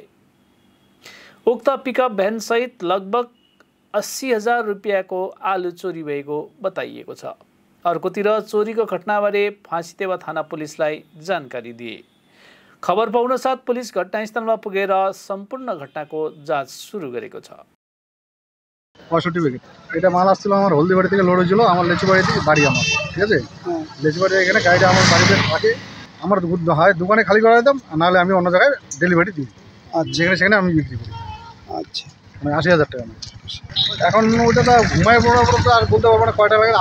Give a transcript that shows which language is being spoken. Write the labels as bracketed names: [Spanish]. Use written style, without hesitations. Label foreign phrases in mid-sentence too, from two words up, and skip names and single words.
[Nepali] उक्त पिकअप भ्यान सहित लगभग 80,000 रुपियाँको आलु चोरी भएको बताइएको छ। अर्कोतिर चोरीको घटनाबारे फाँसीदेवा थाना पुलिसलाई जानकारी दिए। खबर पाउन साथ पुलिस घटनास्थलमा पुगेर सम्पूर्ण घटनाको जाँच सुरु गरेको छ। [Bangla] 65 প্যাকেট এটা মাল আসছিল আমার হলদিবাড়ি থেকে লোড হয়েছিল আমার লেচুবাড়ি থেকে বাড়ি আমার, ঠিক আছে। লেচুবাড়ি এখানে গাড়িটা আমার বাড়িতে থাকে, আমার হয় দোকানে খালি করে দিতাম, নাহলে আমি অন্য জায়গায় ডেলিভারি দিই। যেখানে সেখানে আমি বিক্রি করি। আচ্ছা, মানে 80,000 টাকা। এখন ওটা তো ঘুমায় পড়ার পর তো আর বলতে পারবো না কয়টা বাজে।